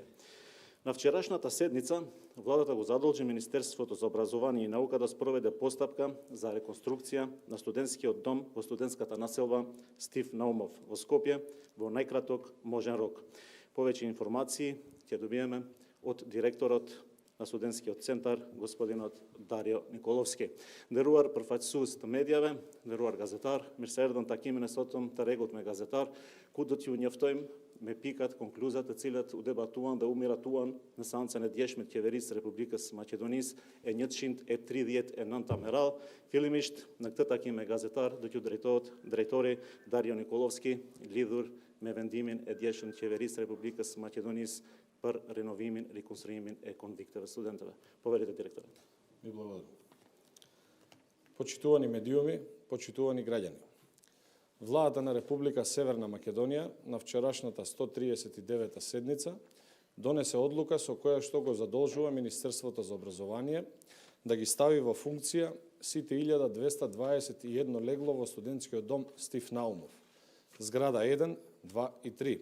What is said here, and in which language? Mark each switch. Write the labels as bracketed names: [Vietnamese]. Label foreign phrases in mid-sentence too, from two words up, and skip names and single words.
[Macedonian] На вчерашната седница, владата го задолжи Министерството за образование и наука да спроведе постапка за реконструкција на студентскиот дом во студентската населба Стив Наумов во Скопје во најкраток можен рок. Повеќе информации ќе добиеме од директорот на студентскиот центар, господинот Дарио Николовски. [Albanian] Нderuar përfaqësues të medjave, nderuar gazetar, mirë se erdhën takimin e sotëm të rregullt me gazetar, ku do t'ju njoftojmë me pikat, konkluzat të cilat u debatuan dhe u miratuan në seancën e djeshme të Qeverisë së Republikës së Maqedonisë e 139 me radhë. Fillimisht në këtë takim me gazetar do t'ju drejtohet drejtori Dario Nikolovski lidhur me vendimin e djeshëm të Qeverisë së Republikës së Maqedonisë për renovimin, rekonstruimin e konvikteve studentëve. [Macedonian] Поверите, директоре. Ви благодарам. Почитувани медиуми, почитувани граѓани. Владата на Република Северна Македонија на вчерашната 139 седница донесе одлука со која што го задолжува Министерството за образование да ги стави во функција сите 1221 легло во студентскиот дом Стив Наумов, зграда 1, 2 и 3.